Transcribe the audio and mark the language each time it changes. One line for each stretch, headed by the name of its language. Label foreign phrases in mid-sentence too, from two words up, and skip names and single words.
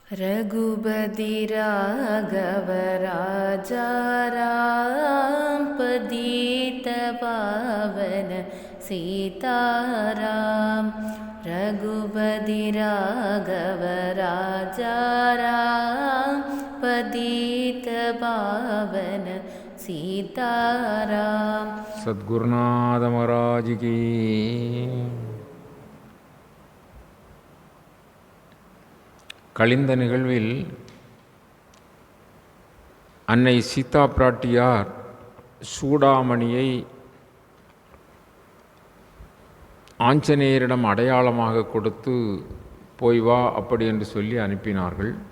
Hindi: रघुपति राघव राजा राम पतित पावन सीताराम। रघुपति राघव राजा राम पतित पावन सीताराम। सद्गुरुनाथ महाराज की।
Tamil: கழிந்த நிகழ்வில் அன்னை சீதா பிராட்டியார் சூடாமணியை ஆஞ்சநேயரிடம் அடையாளமாக கொடுத்து போய் வா அப்படி என்று சொல்லி அனுப்பினார்கள்.